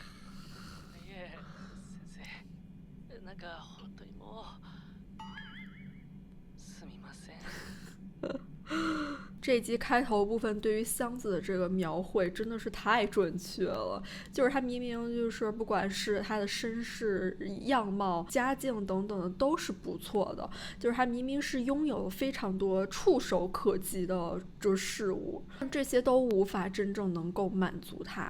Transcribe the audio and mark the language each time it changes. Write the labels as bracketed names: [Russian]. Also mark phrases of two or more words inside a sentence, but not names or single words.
[Japanese] いえ、先生、なんか本当にもうすみません。 [Chinese] 这一集开头部分对于箱子的这个描绘真的是太准确了，就是他明明就是不管是他的身世、样貌、家境等等的都是不错的，就是他明明是拥有非常多触手可及的这事物，这些都无法真正能够满足他。